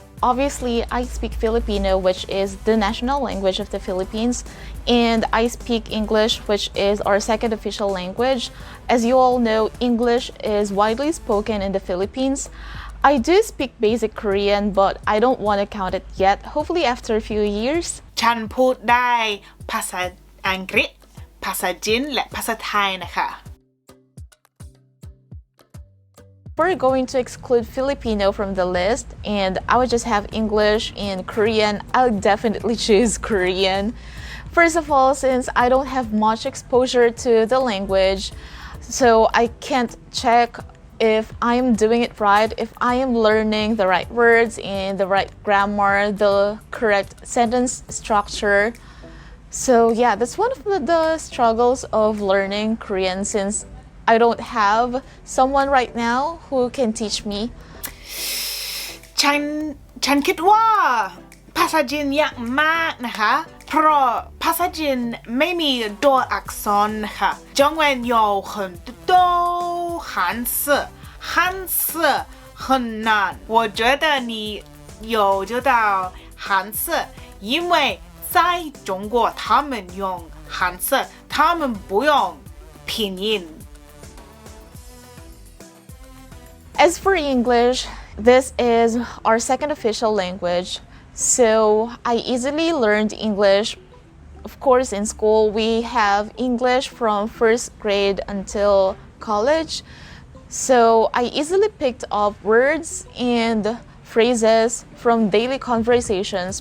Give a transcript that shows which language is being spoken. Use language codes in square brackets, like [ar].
[en] Obviously, I speak Filipino, which is the national language of the Philippines, and I speak English, which is our second official language. As you all know, English is widely spoken in the Philippines. I do speak basic Korean, but I don't want to count it yet. Hopefully after a few years. [th] ฉันพูดได้ภาษาอังกฤษภาษาจีนและภาษาไทยนะคะ [en] We're going to exclude Filipino from the list, and I would just have English and Korean. I'll definitely choose Korean. First of all, since I don't have much exposure to the language, so I can't check if I'm doing it right, if I am learning the right words and the right grammar, the correct sentence structure. So yeah, that's one of the struggles of learning Korean, since I don't have someone right now who can teach me. [th] ฉันคิดว่าภาษาจีนยากมากนะคะเพราะภาษาจีนไม่มีตัวอักษรนะคะ [zh] 中文有很多汉字汉字很难我觉得你有知道汉字因为在中国他们用汉字他们不用拼音 [en] As for English, this is our second official language, so I easily learned English. Of course, in school we have English from first grade until college, so I easily picked up words and phrases from daily conversations.